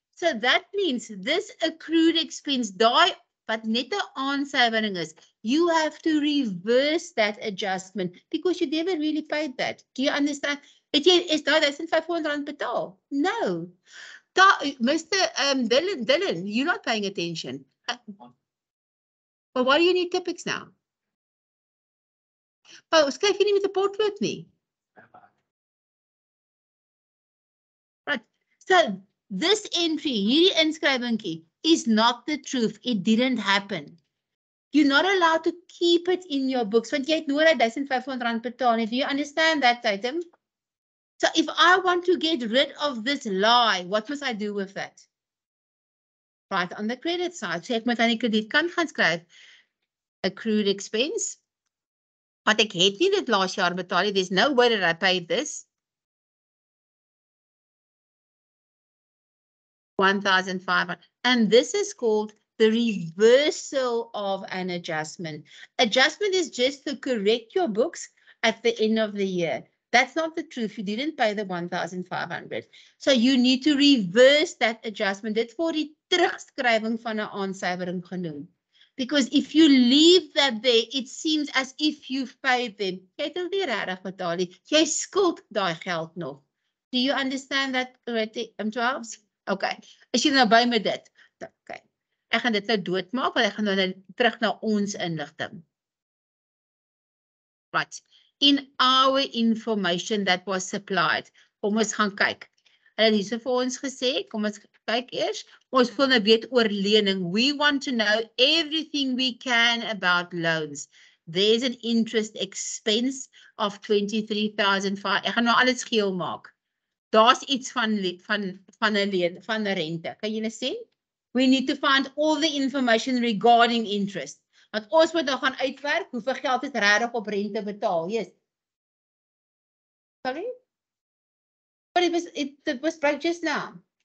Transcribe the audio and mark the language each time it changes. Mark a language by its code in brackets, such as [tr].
[en] So that means this accrued expense, [af] daai wat net 'n aansuivering is, [en] you have to reverse that adjustment because you never really paid that. Do you understand? [af] Is daai R1,500 betaal? [en] No. Mr. Dylan, you're not paying attention. But why do you need Tipex now? [af] Oh, skryf jy nie met 'n potlood nie? [en] Right. So this entry, [af] hierdie inskrywingkie, [en] is not the truth. It didn't happen. You're not allowed to keep it in your books. [af] Want jy het nooit R1,500 betaal nie. [en] Do you understand that item? So if I want to get rid of this lie, what must I do with that? Right on the credit side, [af] so ek moet aan die kredietkant gaan skryf [en] accrued expense. [af] Want ek het nie dit laas jaar betaal nie. [en] There's no way that I paid this. 1,500. And this is called the reversal of an adjustment. Adjustment is just to correct your books at the end of the year. That's not the truth. You didn't pay the 1,500. So you need to reverse that adjustment. [af] Dit word die terugskrywing van 'n aansuivering genoem. [en] Because if you leave that there, it seems as if you've paid them. [af] Jy het nie regtig betaal nie. Jy skuld daai geld nog. [en] Do you understand that already? [af] 12? Okay. Is jy nou by met dit? Okay. Ek gaan dit nou doodmaak, want ek gaan nou terug na ons inligting. [en] Right. In our information that was supplied. [af] Kom ons gaan kyk. Hulle het hierso vir ons gesê, kom ons kyk eers. Ons wil nou weet oor lening. [en] We want to know everything we can about loans. There's an interest expense of 23,005. [af] Ek gaan nou alles geel maak. Daar's iets van 'n rente. Kan julle sien? [en] We need to find all the information regarding interest. [af] Want ons moet nou gaan uitwerk hoeveel geld is regtig op rente betaal. [en] Yes. Sorry? But it was right just now.